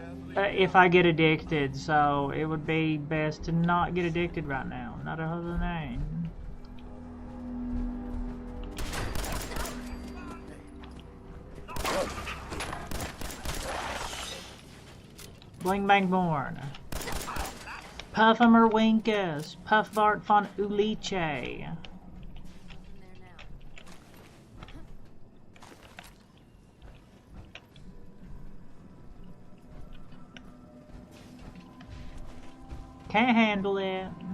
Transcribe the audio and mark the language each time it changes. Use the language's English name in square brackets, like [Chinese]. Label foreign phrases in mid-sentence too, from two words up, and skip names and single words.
[English] if I get addicted, so it would be best to not get addicted right now. Not a other name. Bling bang born. Puffamer Winkus. Puffbart von Uliche. Can't handle it.